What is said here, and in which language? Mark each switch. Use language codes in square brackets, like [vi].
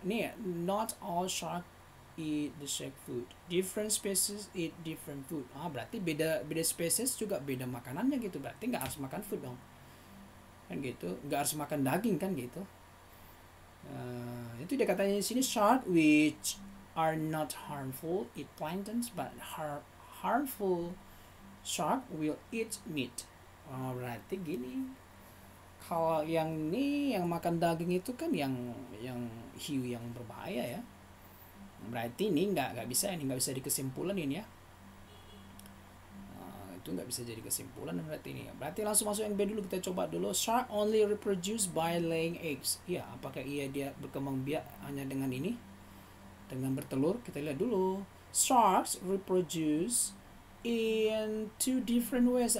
[en] Nih, not all shark eat the shark food. Different species eat different food. [id] Berarti beda spesies juga beda makanannya gitu. Berarti nggak harus makan food dong. Kan gitu. Nggak harus makan daging kan gitu. Itu dia katanya di sini, [en] shark which are not harmful eat planktons, but harmful shark will eat meat. [id] Berarti gini. Kalau yang ini yang makan daging itu kan yang hiu yang berbahaya ya. Berarti ini nggak bisa dikesimpulan ini ya. Itu nggak bisa jadi kesimpulan berarti ini. Berarti langsung masuk yang B dulu, kita coba dulu. [en] Shark only reproduce by laying eggs. [id] Ya, apakah dia berkembang biak hanya dengan ini? Dengan bertelur? Kita lihat dulu. [en] Sharks reproduce in two different ways.